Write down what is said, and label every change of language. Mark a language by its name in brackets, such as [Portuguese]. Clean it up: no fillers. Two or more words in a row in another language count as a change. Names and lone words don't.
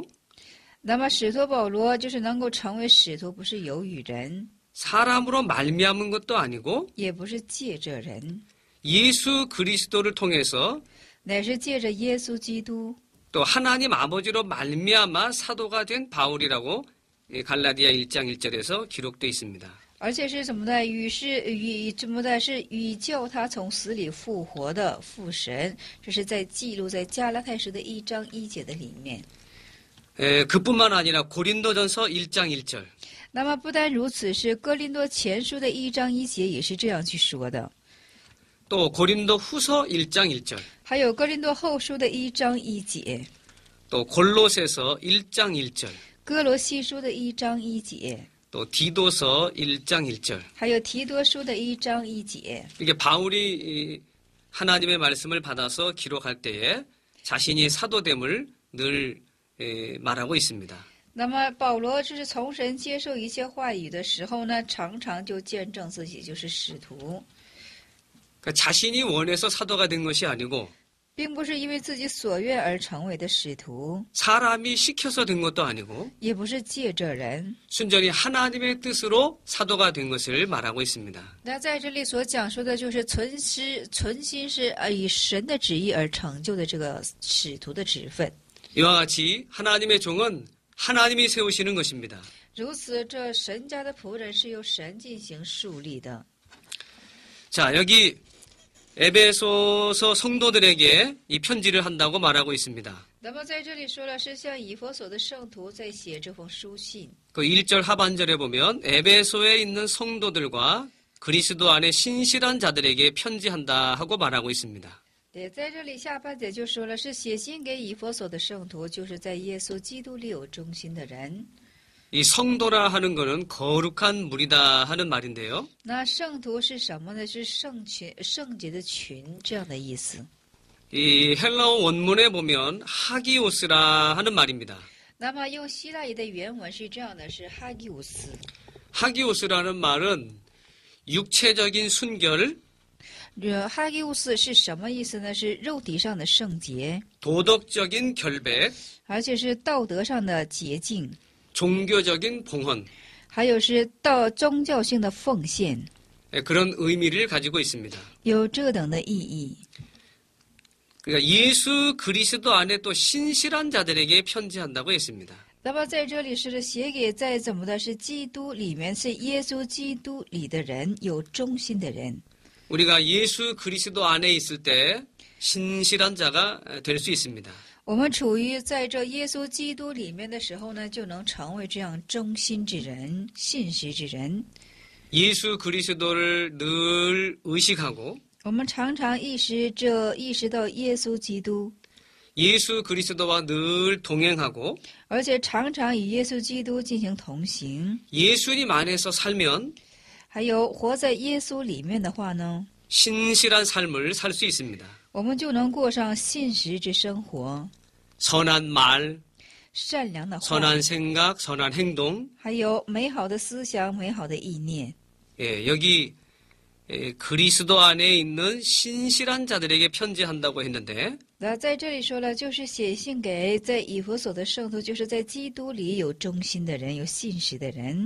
[Chinese] 那么使徒保罗就是能够成为使徒，不是由于人， [Korean] 사람으로 말미암은 것도 아니고 [Chinese] 也不是借着人， [Korean] 예수 그리스도를 통해서 [Chinese] 乃是借着耶稣基督。 [Korean] 또 하나님 아버지로 말미암아 사도가 된 바울이라고 갈라디아 1장 1절에서 기록되어 있습니다. [Chinese] 而且是什么呢？是与叫他从死里复活的父神，这是在记录在加拉太书的1章1节的里面。 [Korean] 그뿐만 아니라 고린도전서 1장 1절. [Chinese] 那么不单如此，是哥林多前书的1章1节也是这样去说的。 [Korean] 또 고린도 후서 1장 1절. [Chinese] 还有哥林多后书的1章1节， [Korean] 또 골로새서 1장 1절. [Chinese] 哥罗西书的1章1节， [Korean] 또 디도서 1장 1절. [Chinese] 还有提多书的1章1节。 [Korean] 이게 바울이 하나님의 말씀을 받아서 기록할 때에 자신이 사도됨을 늘 말하고 있습니다. [Chinese] 那么保罗就是从神接受一切话语的时候呢，常常就见证自己就是使徒， [Korean] 그러니까 자신이 원해서 사도가 된 것이 아니고 [Chinese] 并不是因为自己所愿而成为的使徒， [Korean] 사람이 시켜서 된 것도 아니고 [Chinese] 也不是借着人。 [Korean] 순전히 하나님의 뜻으로 사도가 된 것을 말하고 있습니다. [Chinese] 那在这里所讲述的就是存心是以神的旨意而成就的这个使徒的职分。 [Korean] 이와 같이 하나님의 종은 하나님이 세우시는 것입니다. [Chinese] 如此，这神家的仆人是由神进行树立的。 [Korean] 자, 여기 에베소서 성도들에게 이 편지를 한다고 말하고 있습니다. [Chinese] 那么在这里说了，是向以弗所的圣徒在写这封书信。 [Korean] 그 1절 하반절에 보면 에베소에 있는 성도들과 그리스도 안에 신실한 자들에게 편지한다 하고 말하고 있습니다. [Chinese] 对，在这里下半节就说了，是写信给以弗所的圣徒，就是在耶稣基督里有忠心的人。 [Korean] 이 성도라 하는 것은 거룩한 무리다 하는 말인데요. [Chinese] 那圣徒是什么呢？是圣群、圣洁的群这样的意思。 [Korean] 이 헬라어 원문에 보면 하기오스라 하는 말입니다. [Chinese] 那么用希腊语的原文是这样的，是哈基乌斯。 [Korean] 하기오스라는 말은 육체적인 순결, [Chinese] 哈基乌斯是什么意思呢？是肉体上的圣洁， [Korean] 도덕적인 결백, [Chinese] 而且是道德上的洁净， [Korean] 종교적인 봉헌, [Chinese] 还有是到宗教性的奉献， [Korean] 그런 의미를 가지고 있습니다. [Chinese] 有这等的意义。 [Korean] 그러니까 예수 그리스도 안에 또 신실한 자들에게 편지한다고 했습니다. [Chinese] 那么在这里是写给在怎么的是基督里面是耶稣基督里的人，有忠心的人。 [Korean] 우리가 예수 그리스도 안에 있을 때 신실한 자가 될 수 있습니다. [Chinese] 我们处于在这耶稣基督里面的时候呢，就能成为这样忠心之人、信实之人。 [Korean] 예수 그리스도를 늘 의식하고 [Chinese] 我们常常意识到耶稣基督， [Korean] 예수 그리스도와 늘 동행하고 [Chinese] 而且常常与耶稣基督进行同行。 [Korean] 예수님 안에서 살면 [Chinese] 还有活在耶稣里面的话呢， [Korean] 신실한 삶을 살 수 있습니다. [Chinese] 我们就能过上信实之生活， [Korean] 선한 말, [Chinese] 善良的话， [Korean] 선한 생각, 선한 행동. [Chinese] 还有美好的思想、美好的意念。 [Korean] 예, 여기 그리스도 안에 있는 신실한 자들에게 편지한다고 했는데 [Chinese] 那在这里说了，就是写信给在以弗所的圣徒，就是在基督里有忠心的人，有信实的人。